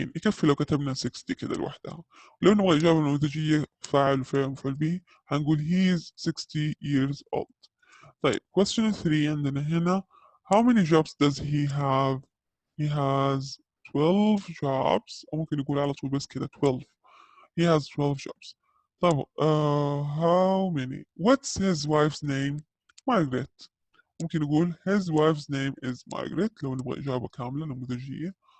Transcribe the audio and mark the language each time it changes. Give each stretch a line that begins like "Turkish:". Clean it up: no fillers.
Arabic: يكفي لو كتبنا 60 كده لوحدها. ولو نبغى إجابة نموذجية فاعل وفعل مفعول به هنقول
English: he is 60 years old.
Arabic: طيب
English: question 3
Arabic: عندنا هنا
English: how many jobs does he have? He has 12 jobs
Arabic: أو ممكن نقول على طول بس كده 12.
English: He has 12 jobs.
Arabic: طيب
English: how many? What's his wife's name? Margaret.
Arabic: ممكن نقول
English: his wife's name is Margaret
Arabic: لو نبغى إجابة كاملة نموذجية.